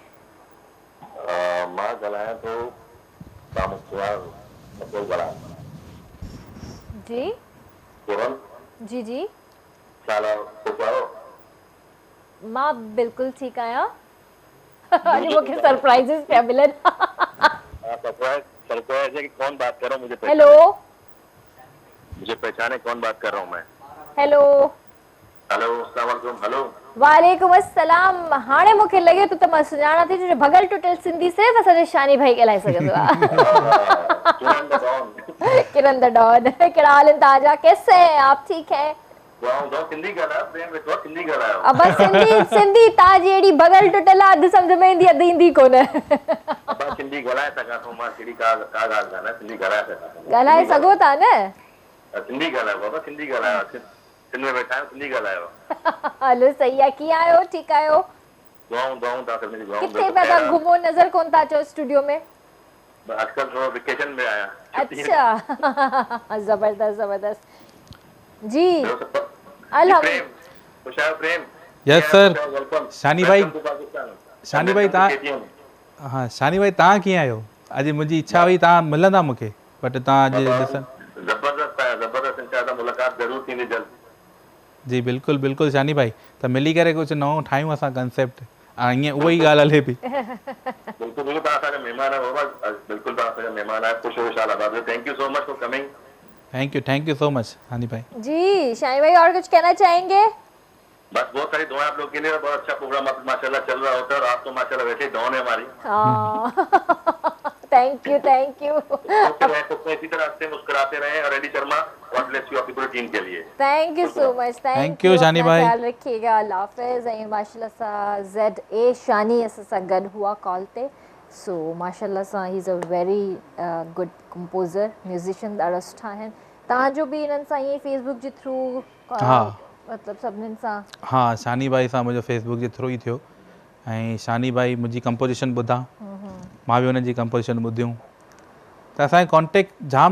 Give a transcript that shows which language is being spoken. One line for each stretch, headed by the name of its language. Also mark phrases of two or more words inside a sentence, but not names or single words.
Sindhi: मां ॻाल्हायां थो जी जी जी मां बिल्कुलु ठीकु आहियां अॼु मूंखे सरप्राइज़िस पिया मिलनि।
Hindi: कौन बात कर रहा हूँ? हेलो मुझे पहचाने कौन बात कर रहा हूँ मैं? हेलो हेलो
Arabic: السلام عليكم.
Hindi: हेलो
Arabic: وعليكم السلام.
Sindhi: हाणे मूंखे लॻे थो त मां सुञाणा थी जो भगल टुटल सिंधी सिर्फ़ु असांजो शानी भाई ॻाल्हाए सघंदो आहे। किरण द डॉन कहिड़ा हाल आहिनि तव्हांजा?
Hindi: कैसे हैं आप? ठीक है अब बस
Sindhi: सिंधी ताजी एडी बगल टुटल अध समझ में ईंदी अध ईंदी कोन सिंधी ॻाल्हाए सघां थो मां कहिड़ी का ॻाल्हि कान्हे सिंधी ॻाल्हाए सघो था न सिंधी ॻाल्हायो बाबा सिंधी ॻाल्हायो सिंध में वेठा आहियो सिंधी ॻाल्हायो हलो सही आहे कीअं आहियो ठीकु आहियो दुआऊं तव्हां सभिनी जी किथे पिया था घुमो नज़र कोन था अचो स्टूडियो में आजकल थोरो वेकेशन में आया अच्छा जबरदस्त जबरदस्त जी प्रेम
English: yes sir
Sindhi: शानी भाई तव्हां हाँ शानी भाई तव्हां कीअं आहियो? अॼु मुंहिंजी इच्छा हुई तव्हां मिलंदा मूंखे बट तव्हां अॼु ॾिसनि जबरदस्त इंशाअल्लाह मुलाक़ात ज़रूर थींदी जल्द। जी बिल्कुलु बिल्कुलु शानी भाई त मिली करे कुझु नओं ठाहियूं असां कंसेप्ट ईअं उहा ई ॻाल्हि हले पई। बिल्कुलु बिल्कुलु तव्हां असांजा महिमान आहियो बाबा बिल्कुलु तव्हां असांजा महिमान आहियो ख़ुशि हो इंशाअल्लाह।
English: Thank you so much for coming. thank you so much शानी भाई।
Hindi: जी शानी भाई और कुछ कहना चाहेंगे? बस बहुत सारी दुआएं आप लोग के लिए बहुत अच्छा प्रोग्राम माशाल्लाह चल रहा होता है और आप तो माशाल्लाह वैसे ही डॉन है हमारी।
English: thank you
Hindi: इसी तरह से मुस्कुराते रहें और एडी शर्मा
English: God bless you
Hindi: आपकी पूरी टीम के लिए।
English: thank you so much thank you शानी भाई
Hindi: ख्याल रखिएगा अल्लाह हाफिज़।
Sindhi: ऐं माशाल्लाह सां ZA शानी असां सां गॾु हुआ कॉल ते सो माशाल्लाह सां
English: he is a very good composer musician
Sindhi: ॾाढा सुठा आहिनि। तव्हांजो बि इन्हनि सां ईअं फेसबुक जे थ्रू मतिलबु सभिनीनि सां? हा शानी भाई सां मुंहिंजो फेसबुक जे थ्रू ई थियो ऐं शानी भाई मुंहिंजी कंपोजिशन ॿुधा मां बि हुनजी कंपोजिशन ॿुधियूं त असांजो कॉन्टेक्ट जाम